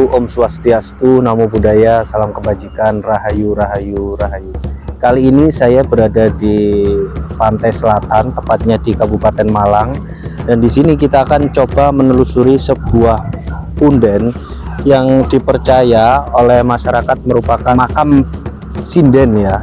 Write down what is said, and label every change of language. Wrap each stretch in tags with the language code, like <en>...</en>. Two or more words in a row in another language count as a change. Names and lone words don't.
<sa>ॐ स्वस्त्यस्तु,</sa> <pi>Namo Buddhaya,</pi> <id>salam kebajikan, rahayu, rahayu, rahayu. Kali ini saya berada di pantai selatan, tepatnya di Kabupaten Malang. Dan di sini kita akan coba menelusuri sebuah punden yang dipercaya oleh masyarakat merupakan makam sinden ya.</id>